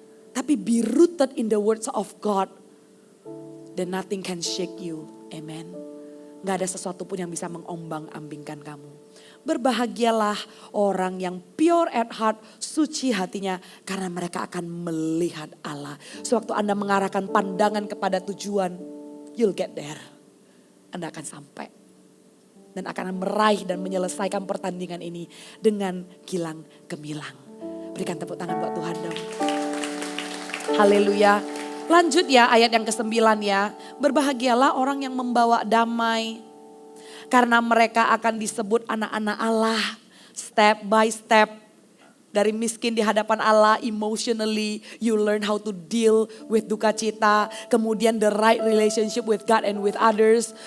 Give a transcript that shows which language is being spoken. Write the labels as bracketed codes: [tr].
[id] Tapi [en] be rooted in the words of God. Then nothing can shake you. Amen. [id] Gak ada sesuatu pun yang bisa mengombang-ambingkan kamu. Berbahagialah orang yang [en] pure at heart, [id] suci hatinya. Karena mereka akan melihat Allah. Sewaktu Anda mengarahkan pandangan kepada tujuan, [en] you'll get there. [id] Anda akan sampai. Dan akan meraih dan menyelesaikan pertandingan ini dengan gilang gemilang. Berikan tepuk tangan buat Tuhan dong. Haleluya. Lanjut ya ayat yang ke-9 ya. Berbahagialah orang yang membawa damai. Karena mereka akan disebut anak-anak Allah. [en] Step by step. [id] Dari miskin di hadapan Allah emotionally. [en] You learn how to deal with [id] duka cita. Kemudian [en] the right relationship with God and with others.